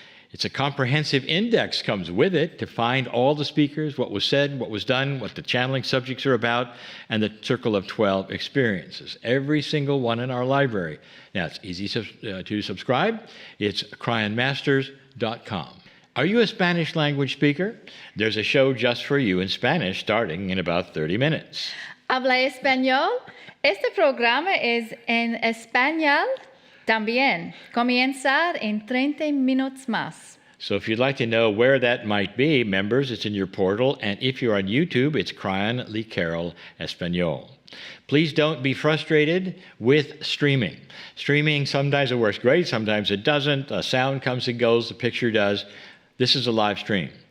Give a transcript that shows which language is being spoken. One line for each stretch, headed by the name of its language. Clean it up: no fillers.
English: It's a comprehensive index comes with it to find all the speakers, what was said, what was done, what the channeling subjects are about, and the Circle of 12 experiences. Every single one in our library. Now, it's easy to subscribe. It's cryonmasters.com. Are you a Spanish language speaker? There's a show just for you in Spanish starting in about 30 minutes.
Spanish: ¿Habla español? Este programa es en español también. Comenzar en 30 minutos más.
English: So if you'd like to know where that might be, members, it's in your portal. And if you're on YouTube, it's Kryon Lee Carroll Español. Please don't be frustrated with streaming. Streaming, sometimes it works great, sometimes it doesn't. The sound comes and goes, the picture does. This is a live stream.